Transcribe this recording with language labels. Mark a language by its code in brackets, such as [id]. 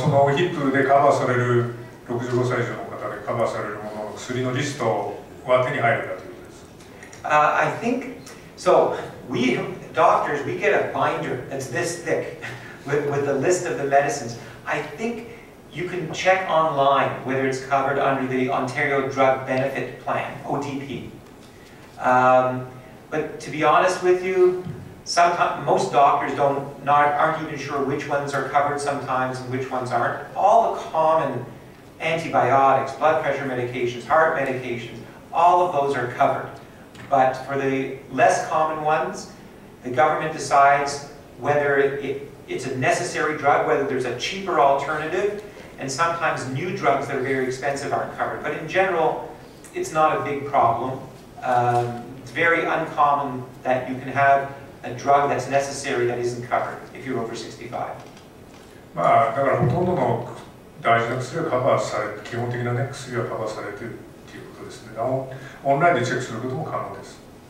[ja] その OHIP でカバーされる65歳以上の方でカバーされるものの薬のリストは手に入るかということです。 [en] I think so. We doctors, we get a binder that's this thick with the list of the medicines. I think you can check online whether it's covered under the Ontario Drug Benefit Plan, ODP. But to be honest with you, most doctors aren't even sure which ones are covered sometimes and which ones aren't. All the common antibiotics, blood pressure medications, heart medications, all of those are covered. But for the less common ones, the government decides whether it's a necessary drug, whether there's a cheaper alternative, and sometimes new drugs that are very expensive aren't covered. But in general, it's not a big problem. It's very uncommon that you can have a drug that's necessary that isn't covered if you're over 65. [ja] だからほとんどの大事な薬はカバーされて、基本的なね、薬はカバーされているということですね。オンラインでチェックすることも可能です。